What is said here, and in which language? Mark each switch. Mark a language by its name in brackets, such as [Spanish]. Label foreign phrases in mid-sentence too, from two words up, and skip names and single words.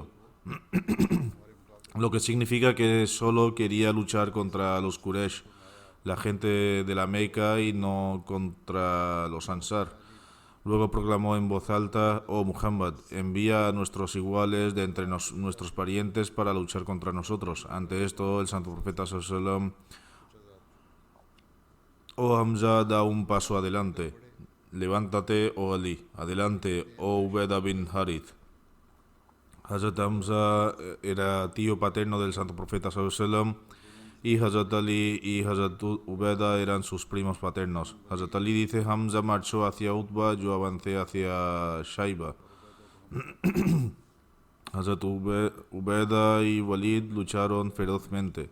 [Spanish] Lo que significa que solo quería luchar contra los Quraysh, la gente de la Meca, y no contra los Ansar. Luego proclamó en voz alta: oh Muhammad, envía a nuestros iguales de entre nuestros parientes para luchar contra nosotros. Ante esto, el santo profeta [Arabic] صلى الله عليه وسلم: [Spanish] oh Hamza, da un paso adelante. Levántate, oh Ali. Adelante, oh Ubeda bin Harith. Hazrat Hamza era tío paterno del santo profeta [Arabic] صلى الله عليه وسلم, [Spanish] y Hazrat Ali y Hazrat Ubeda eran sus primos paternos. Hazrat Ali dice: Hamza marchó hacia Utba, yo avancé hacia Shaiba. Hazrat Ubeda y Walid lucharon ferozmente.